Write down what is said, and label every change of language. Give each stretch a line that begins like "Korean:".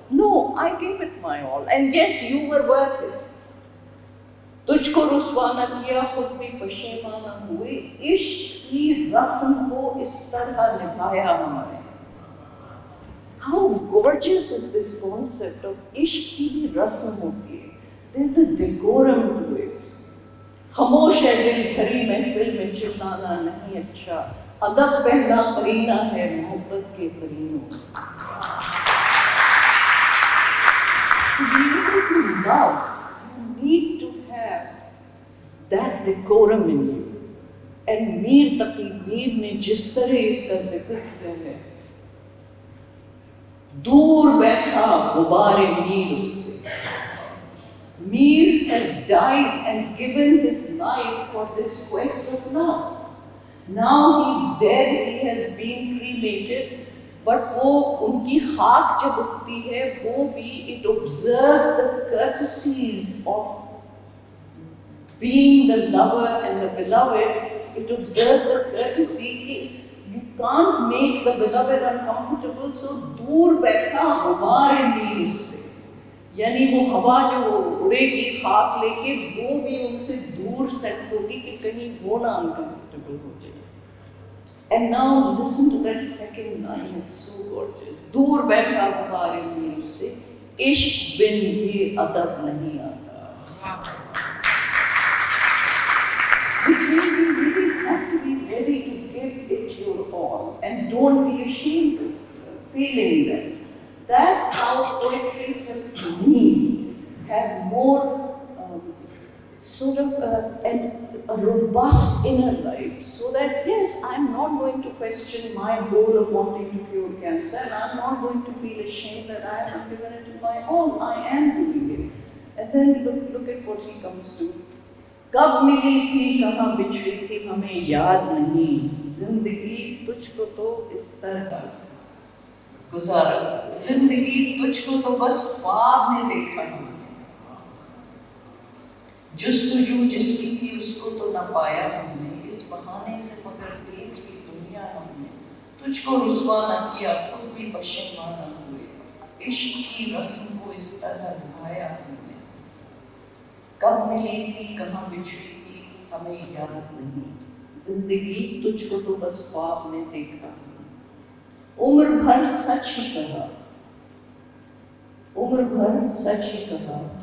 English: No, I gave it my all, and yes, you were worth it.
Hindi: तुझको रुस्वा न किया, खुद भी पशेमाना हुए, इश्क की रस्म को इस तरह निभाया हमने.
English: How gorgeous is this concept of
Hindi: ishq ki rasam hoti hai.
English: There's a decorum to it.
Hindi: खामोश है दिल भरी महफिल में चिल्लाना नहीं अच्छा, अदब पहला करीना है मोहब्बत के करीनों.
English: To be able to love, you need to have that decorum in you.
Hindi: And Mir तकी मीर ने जिस तरह इसका जिक्र किया है, दूर बैठा गुबारे मीर उससे.
English: Mir has died and given his life for this quest of love. Now he's dead, he has been cremated, but
Hindi: वो उनकी खाक जब उठती है, वो भी
English: it observes the courtesies of being the lover and the beloved. It observes the courtesy कि you can't make the beloved uncomfortable, so
Hindi: दूर बैठा गुबार मीर उससे. यानी वो हवा जो उड़ेगी खाक लेके, वो भी उनसे दूर सेट होगी कि कहीं वो ना अनकंफर्टेबल हो जाए.
English: And now listen to that second line, it's so gorgeous.
Hindi: दूर बैठा गुबारे मीर उससे, इश्क बिन ये अदब नहीं आता.
English: Which means you really have to be ready to give it your all, and don't be ashamed of feeling that. That's how poetry helps me have more sort of a robust inner life, so that yes, I'm not going to question my goal of wanting to cure cancer, and I'm not going to feel ashamed that I have given it in my all. I am doing it. And then look at what he comes to.
Hindi: कब मिली थी कहाँ बिछड़ी थी हमें याद नहीं, जिंदगी तुझको तो इस तरह गुजारा, जिंदगी तुझको तो बस ख्वाब में देखा हमने, जुस्तजू जिसकी थी उसको तो न पाया हमने, इस बहाने से मगर देख ली दुनिया हमने, तुझको रुसवा न किया खुद भी पशेमान न हुए, इश्क की रस्म को इस तरह निभाया हमने, कब मिली थी कहाँ बिछड़ी थी हमें याद नहीं, जिंदगी तुझको तो बस ख्वाब में देखा, उम्र भर सच ही कहा, उम्र भर सच ही कहा,